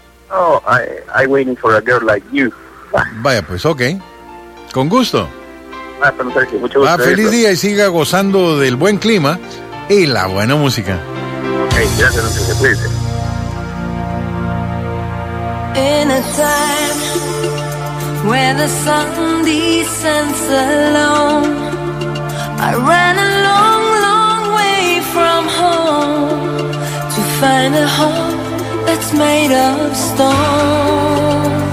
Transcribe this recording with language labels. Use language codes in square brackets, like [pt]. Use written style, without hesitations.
[en] Oh, I waiting for a girl like you. [es] Vaya, pues, okay. Con gusto. Mucho gusto. Feliz día y siga gozando del buen clima y la buena música. Okay, gracias, no sé si puede ser. [en] In a time where the sun descends alone, I ran a long, long way from home to find a home that's made of stone.